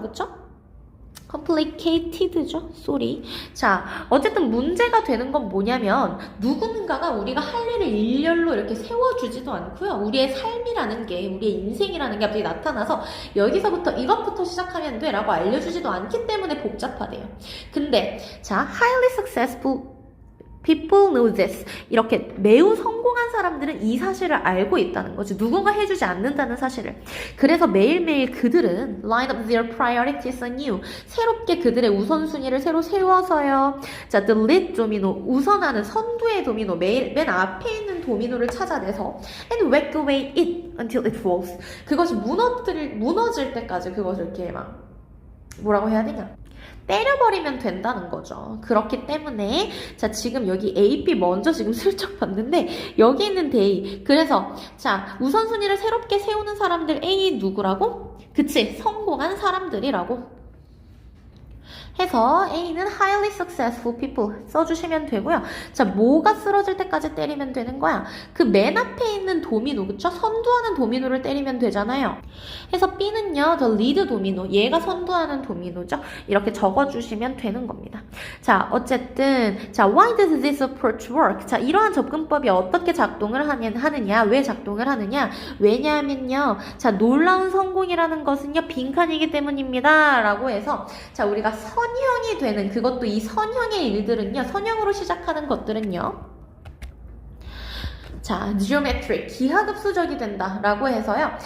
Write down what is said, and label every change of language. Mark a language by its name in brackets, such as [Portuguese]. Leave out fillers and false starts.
[Korean] 그쵸? complicated죠? 쏘리. 자, 어쨌든 문제가 되는 건 뭐냐면 누군가가 우리가 할 일을 일렬로 이렇게 세워주지도 않고요. 우리의 삶이라는 게, 우리의 인생이라는 게 갑자기 나타나서 여기서부터 이것부터 시작하면 돼 라고 알려주지도 않기 때문에 복잡하대요. [English] 근데 자, highly successful people know this. [Korean] 이렇게 매우 성공한 사람들은 이 사실을 알고 있다는 거지. 누군가 해주지 않는다는 사실을. 그래서 매일매일 그들은 [English] line up their priorities anew. [Korean] 새롭게 그들의 우선순위를 새로 세워서요. [English] 자, the lead domino. [Korean] 우선하는 선두의 도미노. 맨 앞에 있는 도미노를 찾아내서 [English] and whack away it until it falls. [Korean] 그것이 무너질 때까지 그것을 이렇게 막 뭐라고 해야 되냐? 때려버리면 된다는 거죠. 그렇기 때문에 자, 지금 여기 A, B 먼저 지금 슬쩍 봤는데 여기 있는 they. 그래서 자, 우선순위를 새롭게 세우는 사람들 A 누구라고? 그치, 성공한 사람들이라고. 해서 A는 [English] highly successful people [Korean] 써주시면 되고요. 자, 뭐가 쓰러질 때까지 때리면 되는 거야? 그 맨 앞에 있는 도미노, 그쵸? 선두하는 도미노를 때리면 되잖아요. 해서 B는요, the lead 도미노, 얘가 선두하는 도미노죠. 이렇게 적어주시면 되는 겁니다. [English] 자, 어쨌든 자, why does this approach work? [Korean] 자, 이러한 접근법이 어떻게 작동을 하느냐, 왜 작동을 하느냐? 왜냐하면요, 자, 놀라운 성공이라는 것은요, 빈칸이기 때문입니다. 라고 해서 자, 우리가 선형이 되는 그것도 이 선형의 일들은요, 선형으로 시작하는 것들은요, 자, geometric, 기하급수적이 된다 라고 해서요.